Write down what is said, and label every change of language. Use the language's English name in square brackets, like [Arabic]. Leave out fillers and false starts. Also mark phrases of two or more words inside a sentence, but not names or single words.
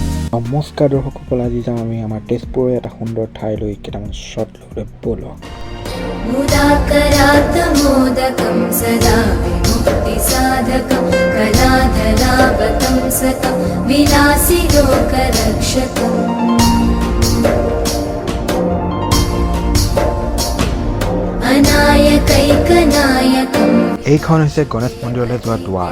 [Assamese] নমস্কাৰ দৰ্শকসকল, আজি যাম আমি আমাৰ তেজপুৰৰ এটা সুন্দৰ ঠাইলৈ কেইটামান শ্বট ল'বলৈ ব'লক। [Sanskrit] मुदाकरात्मोदकं सदा विमुक्तिसाधकं कलाधरावतं सतं विलासिलोकरक्षकम् अनायकैकनायकम् [Assamese] এইখন হৈছে গণেশ মন্দিৰলৈ যোৱা দুৱাৰ।